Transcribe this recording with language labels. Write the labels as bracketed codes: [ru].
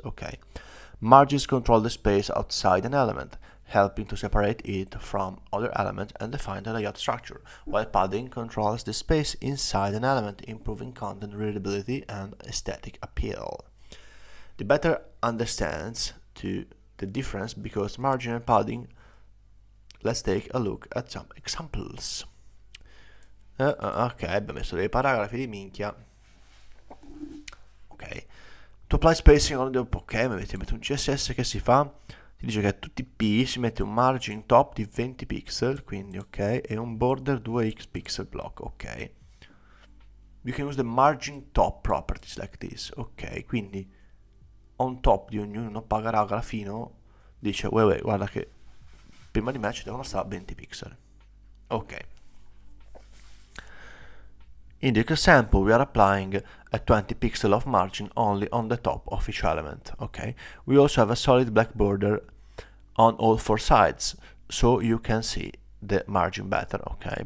[en] Okay. Margins control the space outside an element, helping to separate it from other elements and define the layout structure, while padding controls the space inside an element, improving content readability and aesthetic appeal. The better understands to the difference because margin and padding let's take a look at some examples. [it] Ok, abbiamo messo dei paragrafi di minchia. Ok, [en] to apply spacing on the... [it] ok, mette un CSS che si fa, ti dice che a tutti i P si mette un margin top di 20 pixel, quindi ok, e un border 2x pixel block, ok. [en] You can use the margin top properties like this, [it] ok, quindi on top di ognuno paragrafino dice, uè, guarda che prima di me ci devono stare 20 pixel, ok. [en] In the example, we are applying a 20 pixel of margin only on the top of each element, okay? We also have a solid black border on all four sides, so you can see the margin better, ok?